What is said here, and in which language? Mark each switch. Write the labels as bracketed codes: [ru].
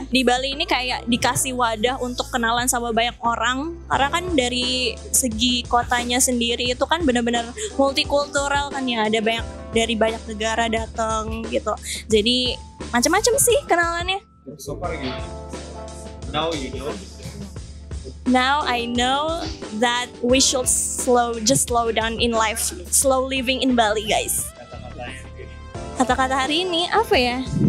[id] Di Bali ini kayak dikasih wadah untuk kenalan sama banyak orang, karena kan dari segi kotanya sendiri itu kan benar-benar multikultural kan ya, ada dari banyak negara datang gitu. Jadi macam-macam sih kenalannya. [en] So far [id] gimana? [en] Now you know. Now I know that we should slow down in life, slow living in Bali, guys. [id] Kata-kata hari ini apa ya?